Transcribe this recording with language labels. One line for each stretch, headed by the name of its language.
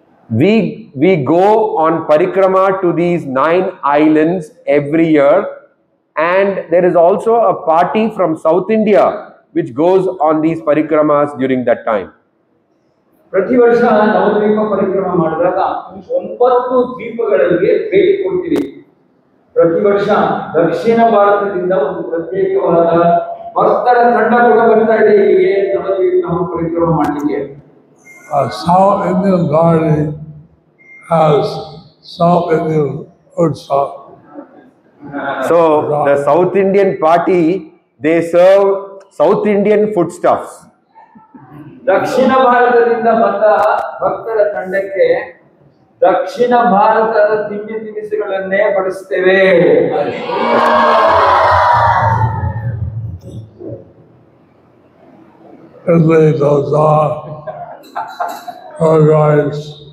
English: We go on parikrama to these 9 islands every year, and there is also a party from South India which goes on these parikramas during that time.
Kannada: ಪ್ರತಿ ವರ್ಷ ನವದ್ವೀಪ ಪರಿಕ್ರಮ ಮಾಡಿದಾಗ 9 ದ್ವೀಪಗಳಿಗೆ ಭೇಟಿ ಕೊಡ್ತೀವಿ. ಪ್ರತಿ ವರ್ಷ ದಕ್ಷಿಣ ಭಾರತದಿಂದ ಒಂದು ಪ್ರತ್ಯೇಕವಾದ ಭಕ್ತರ ತಂಡ ಕೂಡ ಬರ್ತಾ ಇದೆ ಇಲ್ಲಿಗೆ ನವದ್ವೀಪ ಪರಿಕ್ರಮ ಮಾಡಲಿಕ್ಕೆ.
English: South Indian party has South Indian food stuff. So the South Indian party, they serve South Indian foodstuffs.
Kannada: ದಕ್ಷಿಣ ಭಾರತದಿಂದ ಬಂದ ಭಕ್ತರ ತಂಡಕ್ಕೆ ದಕ್ಷಿಣ ಭಾರತದ ತಿಂಡಿ ತಿನಿಸುಗಳನ್ನೇ ಬಡಿಸ್ತೇವೆ.
English: Idli, dosa, curd rice.